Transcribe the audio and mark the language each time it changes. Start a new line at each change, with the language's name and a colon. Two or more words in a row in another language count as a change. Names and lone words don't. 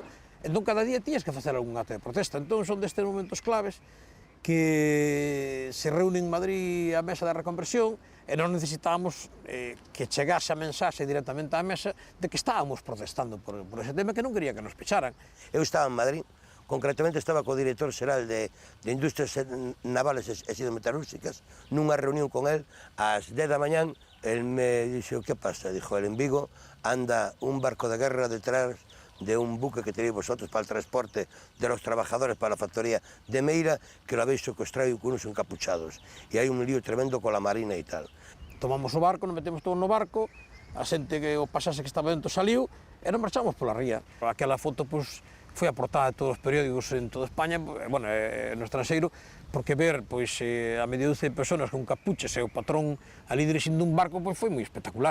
Galician: Entón, cada día tías que facer algún acto de protesta. Entón, son destes momentos claves que se reúne en Madrid a mesa da reconversión e non necesitábamos que chegase a mensaxe directamente á mesa de que estábamos protestando por ese tema, que non quería que nos pecharan. Eu estaba en Madrid, concretamente estaba co director xeral de Industrias Navales e Sidermetalúrxicas, nunha reunión con él, ás 10 da mañán. Él me dixo,
Spanish: ¿qué pasa? Dijo, él en Vigo anda un barco de guerra detrás de un buque que tenéis vosotros para el transporte de los trabajadores para la factoría de Meira, que lo habéis secuestrado y con unos encapuchados. Y hay un lío tremendo con la Marina y tal.
Galician: Tomamos o barco, nos metemos todos no barco, a xente que o pasase que estaba dentro saliu, e nos marchamos pola ría. Aquela foto, pois, foi a portada de todos os periódicos en toda España, bueno, no estranxeiro, porque ver, pois, a media dúcia de personas con capuches e o patrón ali dirixindo un barco, pois, foi moi espectacular.